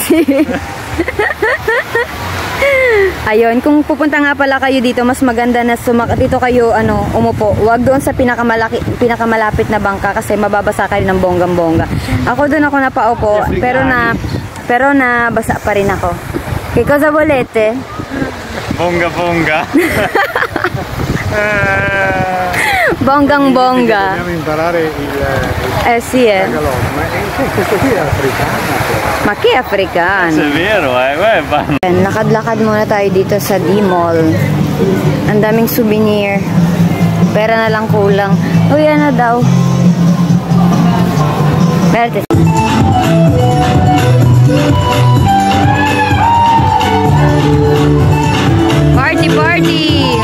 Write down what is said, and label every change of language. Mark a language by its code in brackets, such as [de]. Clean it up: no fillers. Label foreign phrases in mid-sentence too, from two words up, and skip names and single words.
[tl] Ayun, kung pupunta nga pala kayo dito, mas maganda na dito kayo umupo. Huwag doon sa pinakamalapit na bangka kasi mababasa kayo ng bonggang-bongga. Ako doon ako napaupo, pero nabasa pa rin ako. [it] Che cosa volete? [tl] Bongga-bongga. Bonggang-bongga. [it] Dobbiamo imparare il Sì, tagalog. Ma questo qui è africano. Ma che africano? È vero, [tl] Lakad-lakad muna tayo dito sa D-Mall. Ang daming souvenir. Pera na lang kulang. Uy, ano daw? Berte. [en] Party, party!